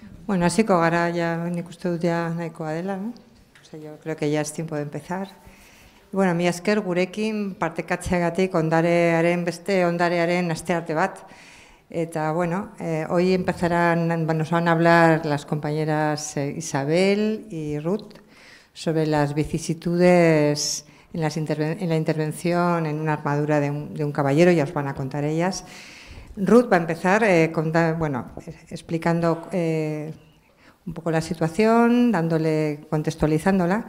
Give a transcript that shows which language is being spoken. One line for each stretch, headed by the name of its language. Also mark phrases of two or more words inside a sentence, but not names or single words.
Basque: Bueno, hasiko gara, nik uste dut nahikoa dela, no?
Spanish: Yo creo que ya es tiempo de empezar.
Basque: Bueno, mi esker gurekin partekatzeagatik ondarearen beste ondarearen astearte bat. Eta bueno,
Spanish: hoy nos van a hablar las compañeras Isabel y Ruth sobre las vicisitudes en la intervención en una armadura de un caballero, ya os van a contar ellas. Ruth va a empezar explicando un poco la situación, contextualizándola.